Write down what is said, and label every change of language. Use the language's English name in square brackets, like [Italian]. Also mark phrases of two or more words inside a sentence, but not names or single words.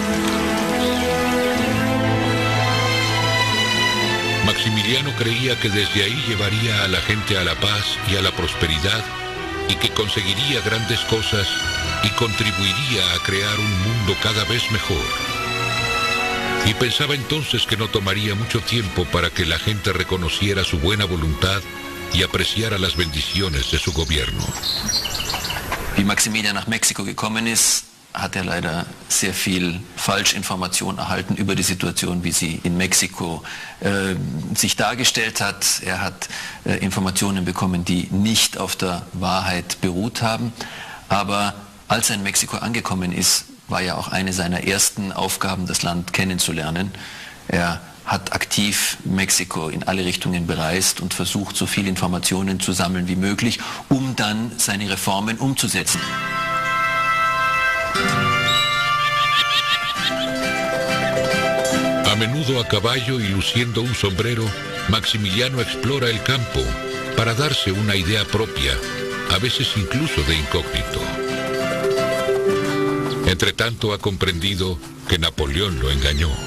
[Spanish] Maximiliano creía que desde ahí llevaría a la gente a la paz y a la prosperidad, y que conseguiría grandes cosas y contribuiría a crear un mundo cada vez mejor. Y pensaba entonces que no tomaría mucho tiempo para que la gente reconociera su buena voluntad y apreciara las bendiciones de su gobierno. [German] Wie Maximilian nach Mexiko gekommen ist, hat leider sehr viel Falschinformation erhalten über die Situation, wie sie in Mexiko sich dargestellt hat. Hat Informationen bekommen, die nicht auf der Wahrheit beruht haben. Aber als in Mexiko angekommen ist, war ja auch eine seiner ersten Aufgaben, das Land kennenzulernen. Hat aktiv Mexiko in alle Richtungen bereist und versucht, so viele Informationen zu sammeln wie möglich, um dann seine Reformen umzusetzen. [Spanish] A menudo a caballo y luciendo un sombrero, Maximiliano explora el campo para darse una idea propia, a veces incluso de incógnito. Entretanto ha comprendido que Napoleón lo engañó.